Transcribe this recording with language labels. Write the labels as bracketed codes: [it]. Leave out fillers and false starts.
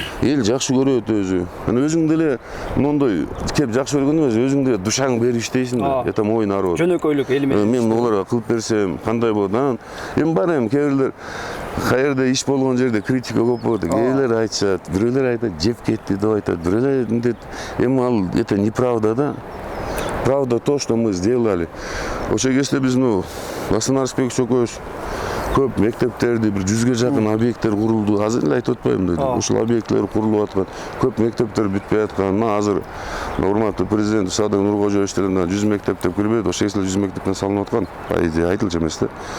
[ky] Эл жакшы көрөт өзү. Анан өзүң деле мондой кеп жакшы көргөн эмес, өзүң деле душаң берип иштейсиң да. [ru] Это мой народ. [ky] Жөнөкөйлүк эл менен. Мен оларга кылып берсем, кандай болот? Анан эми бар эми кээ каерде иш болгон жерде критика көп болот. Кээрлер айтышат, бирөөлөр айтат, жеп кетти деп айтат, бирөөлөр мынтет. Эми ал [ru] это неправда [ky] да. [ru] Правда то, что мы сделали. [ky] Ошол кезде биз Аслан Арысбек Чокоевич көп мектептерди, бир 100ге жакын объекттер курулду. Азыр эле айтып атпаймынбы дедим. Ушул объекттер курулуп аткан, көп мектептер бүтпөй аткан. Мына азыр урматтуу президент Садыр Нуркожоевич 100 мектеп деп кирбейт, ошол 100 мектептен салынып аткан. Айтылчу эмес да.